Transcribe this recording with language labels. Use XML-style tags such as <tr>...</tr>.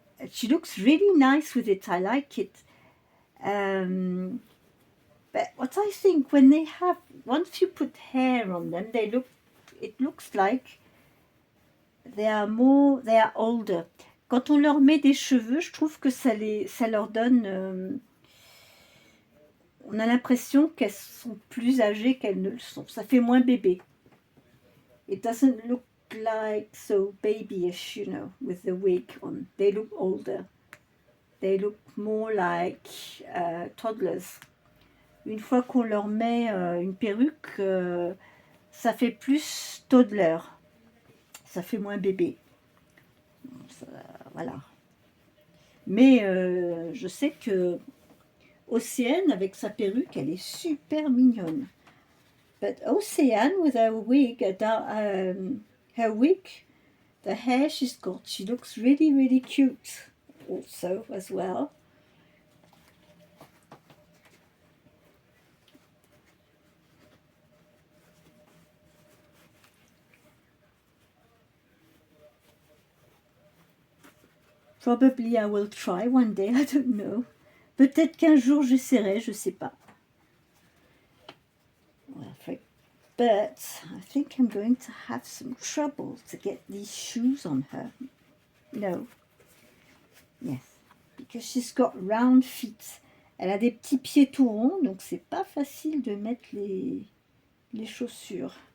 <en>She looks really nice with it. I like it. But what I think, when they have, once you put hair on them, it looks like they are older.</en> <fr>Quand on leur met des cheveux, je trouve que ça leur donne, on a l'impression qu'elles sont plus âgées qu'elles ne le sont. Ça fait moins bébé.</fr> <en>It doesn't look like so babyish, you know, with the wig on. They look older. They look more like toddlers.</en> <fr>Une fois qu'on leur met une perruque, ça fait plus toddler. Ça fait moins bébé. Voilà. Mais je sais que Océane, avec sa perruque, elle est super mignonne.</fr> <en>But Océane, with her wig, her wig, the hair she's got, she looks really, really cute also as well. Probably I will try one day, I don't know.</en> <fr>Peut-être qu'un jour j'essaierai, je sais pas.</fr> <en>But I think I'm going to have some trouble to get these shoes on her. No. Yes. Because she's got round feet.</en> <fr>Elle a des petits pieds tout ronds, donc c'est pas facile de mettre les chaussures.</fr>